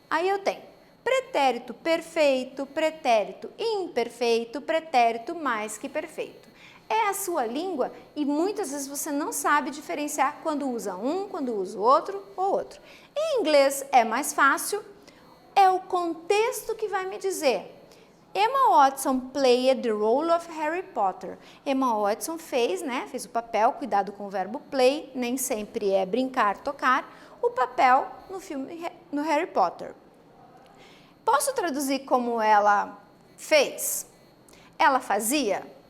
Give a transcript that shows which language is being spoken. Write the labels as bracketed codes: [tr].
[pt] Aí eu tenho pretérito perfeito, pretérito imperfeito, pretérito mais que perfeito. É a sua língua e muitas vezes você não sabe diferenciar quando usa um, quando usa o outro ou outro. Em inglês é mais fácil, é o contexto que vai me dizer. [en] Emma Watson played the role of Harry Potter. [pt] Emma Watson fez o papel, cuidado com o verbo play, nem sempre é brincar, tocar, o papel no filme no Harry Potter. Posso traduzir como ela fez? Ela fazia?